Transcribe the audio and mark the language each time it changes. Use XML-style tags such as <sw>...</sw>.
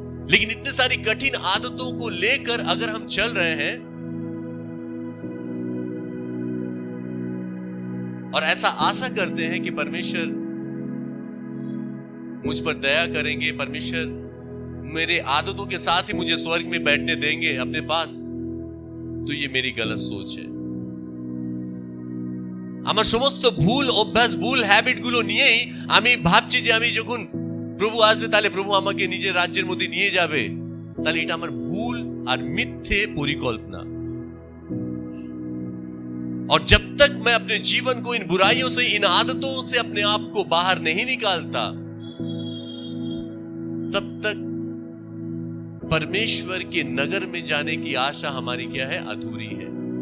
<hi>लेकिन इतनी सारी कठिन आदतों को लेकर अगर हम चल रहे हैं और ऐसा आशा करते हैं कि परमेश्वर मुझ पर दया करेंगे, परमेश्वर मेरे आदतों के साथ ही मुझे स्वर्ग में बैठने देंगे अपने पास, तो ये मेरी गलत सोच है।</hi> <bn>আমার সমস্ত ভুল অভ্যাস, ভুল হ্যাবিট গুলো নিয়েই আমি ভাবছি যে আমি যখন প্রভু আসবে তাহলে প্রভু আমাকে নিজের রাজ্যের মধ্যে নিয়ে যাবে, তাহলে এটা আমার ভুল আর মিথ্যে পরিকল্পনা।</bn> <hi>और जब तक मैं अपने जीवन को इन बुराइयों से, इन आदतों से अपने आप को बाहर नहीं निकालता, तब तक परमेश्वर के नगर में जाने की आशा हमारी क्या है, अधूरी है।</hi>